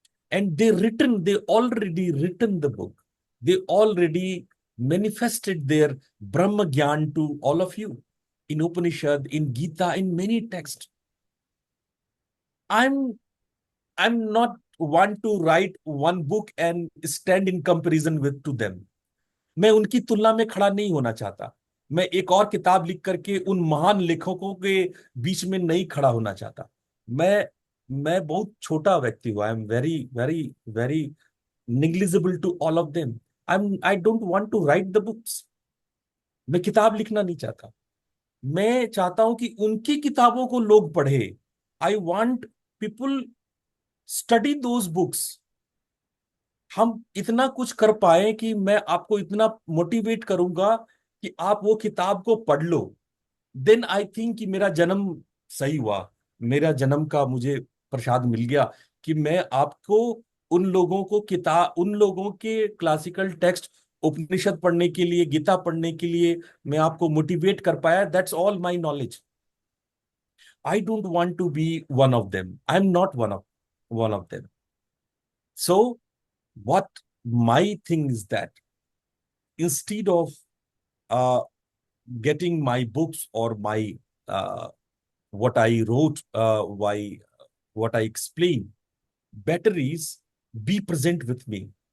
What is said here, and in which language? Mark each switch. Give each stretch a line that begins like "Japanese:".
English: And they already written the book. They already manifested their Brahma Gyan to all of you in Upanishad, in Gita, in many texts. I'm not want to write one book and stand in comparison with to them.
Hindi: मैं उनकी तुलना में खड़ा नहीं होना चाहता. मैं एक और किताब लिख करके उन महान लेखकों के बीच में नहीं खड़ा होना चाहता. मैं बहुत छोटा व्यक्ति हूँ.
English: I am very very very negligible to all of them. I don't want to write the books.
Hindi: मैं किताब लिखना नहीं चाहता. मैं चाहता हूं कि उनकी किताबों को लोग पढ़े.
English: I want people study those books.
Hindi: हम इतना कुछ कर पाए कि मैं आपको इतना मोटिवेट करूंगा कि आप वो किताब को पढ़ लो.
English: then I think
Hindi: कि मेरा जन्म सही हुआ. मेरा जन्म का मुझे प्रसाद मिल गया कि मैं आपको उन लोगों के क्लासिकल टेक्स्ट, उपनिषद पढ़ने के लिए, गीता पढ़ने के लिए मैं आपको मोटिवेट कर पाया.
English: That's all my knowledge. I don't want to be one of them. I am not one of them. So what my thing is that instead of getting my books or my what I wrote, what I explain, better is be present with me.